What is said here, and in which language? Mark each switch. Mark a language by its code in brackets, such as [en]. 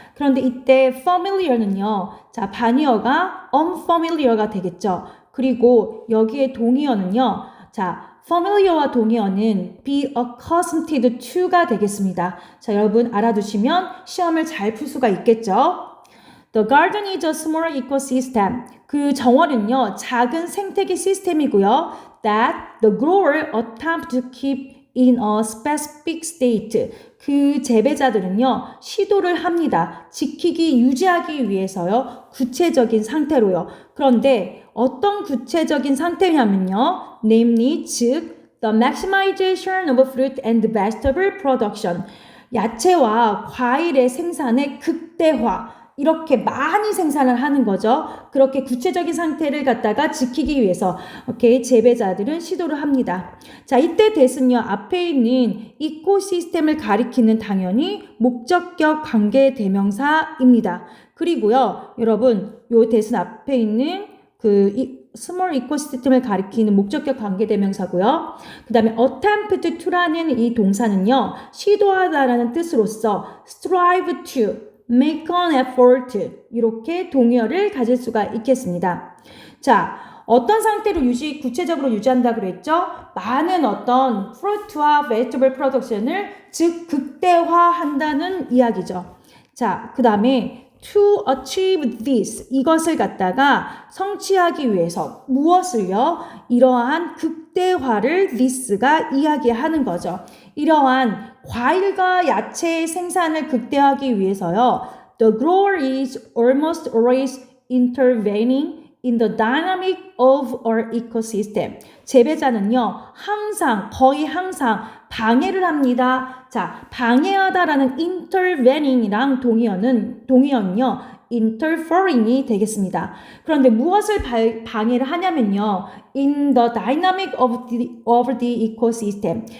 [ko] 그런데 이때 familiar는요, 자, 반의어가 unfamiliar가 되겠죠. 그리고 여기에 동의어는요, 자, familiar와 동의어는 be accustomed to가 되겠습니다. 자, 여러분 알아두시면 시험을 잘 풀 수가 있겠죠. [en] The garden is a small ecosystem. [ko] 그 정원은요, 작은 생태계 시스템이고요. [en] That the grower attempt to keep in a specific state. [ko] 그 재배자들은요, 시도를 합니다. 지키기, 유지하기 위해서요, 구체적인 상태로요. 그런데 어떤 구체적인 상태냐면요, [en] namely, 즉, the maximization of fruit and vegetable production. [ko] 야채와 과일의 생산의 극대화. 이렇게 많이 생산을 하는 거죠. 그렇게 구체적인 상태를 갖다가 지키기 위해서 오케이, 재배자들은 시도를 합니다. 자, 이때 대신요, 앞에 있는 이코시스템을 가리키는 당연히 목적격 관계대명사입니다. 그리고요, 여러분, 요 대신 앞에 있는 스몰 이코시스템을 가리키는 목적격 관계대명사고요. 그 다음에 attempt to라는 이 동사는요, 시도하다라는 뜻으로서 [en] strive to, make an effort, [ko] 이렇게 동의어를 가질 수가 있겠습니다. 자, 어떤 상태로 구체적으로 유지한다고 그랬죠? 많은 어떤 fruit와 vegetable production을 즉 극대화한다는 이야기죠. 자, 그 다음에 [en] to achieve this, [ko] 이것을 갖다가 성취하기 위해서 무엇을요? 이러한 극대화를 this가 이야기하는 거죠. 이러한 과일과 야채의 생산을 극대화하기 위해서요, [en] the grower is almost always intervening in the dynamic of our ecosystem. [ko] 재배자는요, 거의 항상 방해를 합니다. 자, 방해하다라는 intervening이랑 동의어는요, interfering이 되겠습니다. 그런데 무엇을 방해를 하냐면요, [en] in the dynamic of the ecosystem.